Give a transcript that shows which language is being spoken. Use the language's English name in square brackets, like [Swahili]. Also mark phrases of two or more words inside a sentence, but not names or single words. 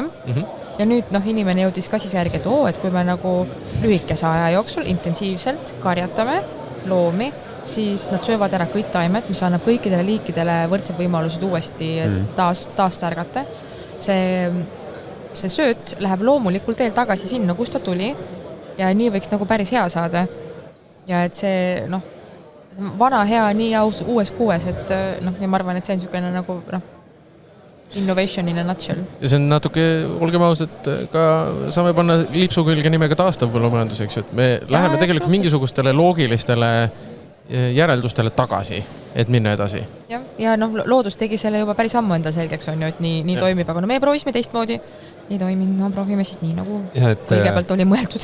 [Estonian] Ja nüüd inimene jõudis ka siis järgi, et kui me nagu lühikese aja jooksul intensiivselt karjatame loomi, siis nad söövad ära kõik taimed, mis annab kõikidele liikidele võrdsed võimalused uuesti taas tärgata. See sööt läheb loomulikult teel tagasi sinna, kust ta tuli ja nii võiks nagu päris hea saada. Ja et see, vana hea nii uues kuues, et ja ma arvan, et see on niisugune nagu [English] innovation in a nutshell. [Estonian] Ja see on natuke, olgem ausad, ka saame panna lipsu külge nimega taastav põllumajandus, eks ju, et me läheme tegelikult mingisugustele loogilistele järeldustele tagasi, et minna edasi. Ja loodus tegi selle juba päris ammu enda selgeks, on ju, et nii toimib, aga me proovisime teistmoodi, ei toiminud, proovime siis nii, nagu kõigepealt oli mõeldud.